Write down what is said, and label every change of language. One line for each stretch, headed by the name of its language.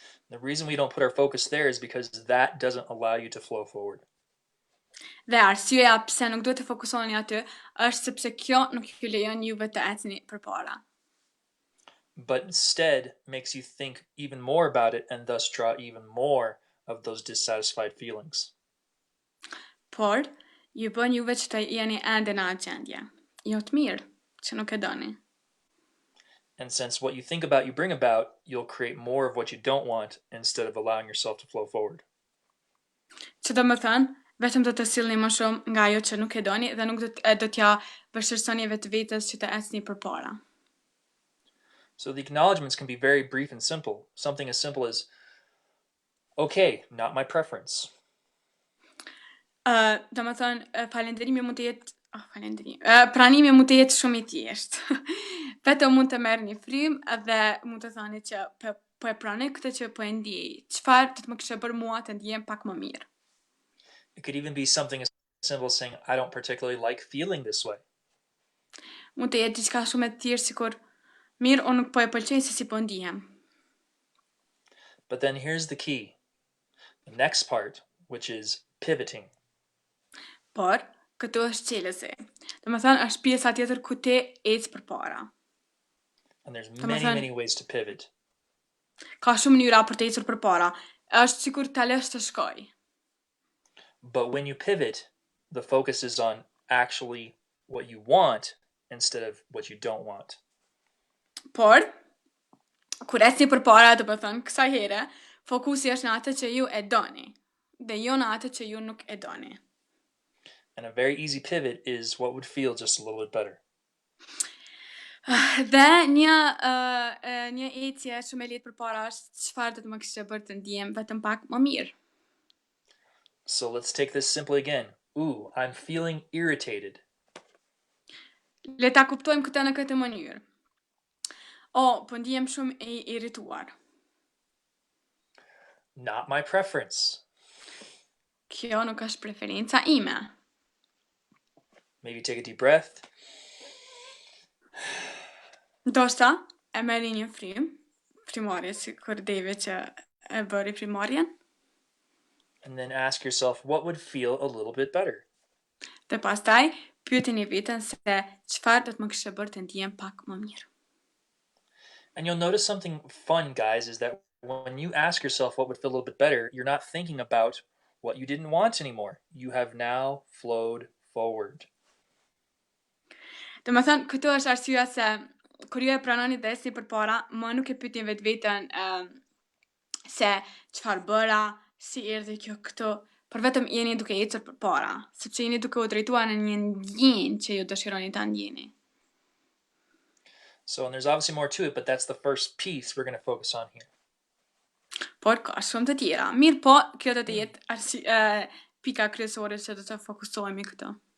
English: The reason we don't put our focus there is because that doesn't allow you to flow forward.
Albanian: Dhe arsyeja pse nuk duhet të fokusoni aty është sepse kjo nuk ju lejon juve të ecni përpara.
English: But instead makes you think even more about it and thus draw even more of those dissatisfied feelings.
Albanian: Por, ju bën juve që të jeni ende në atë gjendje. Jo të mirë, që nuk e doni.
English: And since what you think about you bring about, you'll create more of what you don't want instead of allowing yourself to flow forward.
Albanian: Që do më thënë, vetëm do të sillni më shumë nga ajo që nuk e doni dhe nuk do t'ja vështirësoni vetvetes që të ecni përpara.
English: So the acknowledgements can be very brief and simple. Something as simple as, okay, not my preference.
Albanian: Do më thënë, falenderimi mund të jetë, pranimi mund të jetë shumë I thjeshtë. Vetëm mund të merr një frymë dhe mund të thoni që po e pranoj këtë që po e ndjej. Çfarë do të më kishte bërë mua të ndjem pak më mirë?
English: It could even be something as simple as saying, I don't particularly like feeling this way.
Albanian: Mund të jetë diçka shumë e thjeshtë sikur mirë unë nuk po e pëlqej se si po ndihem.
English: But then here's the key. The next part, which is pivoting.
Albanian: Por këtu është çelësi. Domethënë është pjesa tjetër ku ti ec përpara.
English: And there's
Albanian: Domethënë
English: many ways to pivot.
Albanian: ka shumë mënyra për të ecur përpara. Është sikur ta lësh të shkoj.
English: But when you pivot, the focus is on actually what you want instead of what you don't want.
Albanian: Por kur ecni përpara, do të thënë kësaj here, fokusi është në atë që ju e doni dhe jo në atë që ju nuk e doni.
English: And a very easy pivot is what would feel just a little bit better.
Albanian: Dhe një ecje shumë e lehtë përpara është çfarë do të më kishte bërë të ndjem vetëm pak më mirë.
English: So let's take this simply again. Ooh, I'm feeling irritated.
Albanian: Le ta kuptojmë këtë në këtë mënyrë. Po ndihem shumë e irrituar.
English: Not my preference.
Albanian: Kjo nuk është preferenca ime.
English: Maybe take a deep breath.
Albanian: Ndoshta e merri një frymarrje sikur deve që e bëri frymarrjen.
English: And then ask yourself what would feel a little bit better.
Albanian: Dhe pastaj pyetini veten se çfarë do të më kishte bërë të ndjem pak më mirë.
English: And you'll notice something fun, guys, is that when you ask yourself what would feel a little bit better, you're not thinking about what you didn't want anymore. You have now flowed forward.
Albanian: Domethënë këtu është arsyeja se kur ju e pranoni dhe ecni përpara, më nuk e pyetni vetveten se çfarë bëra, si erdhi kjo këtu, por vetëm jeni duke ecur përpara, sepse jeni duke u drejtuar në një ndjenjë që ju dëshironi ta ndjeni.
English: So, and there's obviously more to it, but that's the first piece we're going to focus on here.
Albanian: Por ka shumë të tjera. Mirë po, kjo do të jetë pika kryesore që do të fokusohemi këtu.